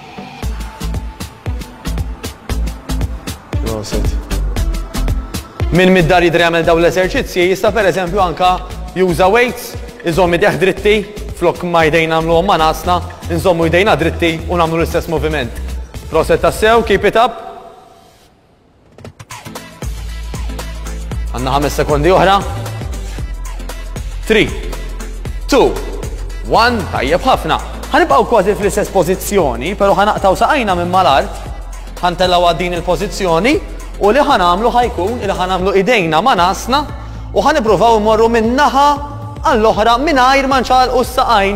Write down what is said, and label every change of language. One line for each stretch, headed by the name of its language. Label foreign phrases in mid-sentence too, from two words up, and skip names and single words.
Maltese: Min mid-dar jidri jagħmel dawn l-eżerċizzji jista' pereżempju anke juża weights, iżomm idejh dritti, flok ma jdejna nagħmluhom ma' nasna, inżommu jdejna dritti u nagħmlu l-istess moviment. Proset tassew,
English: keep it up.
Maltese: Għandna 5 sekondi oħra. 3, 2, 1, tajjeb ħafna. Ħanibqgħu kważi fl-istess pożizzjoni, però ħanaqtaw saqajna minn mal-art. ħantellaw din il-pożizzjoni u li ħanamlu ħajkun li ħanamlu idejna ma' nasna u ħanippruvaw immorru minn naħa għall-oħra mingħajr ma nċagħlqu s-saqajn.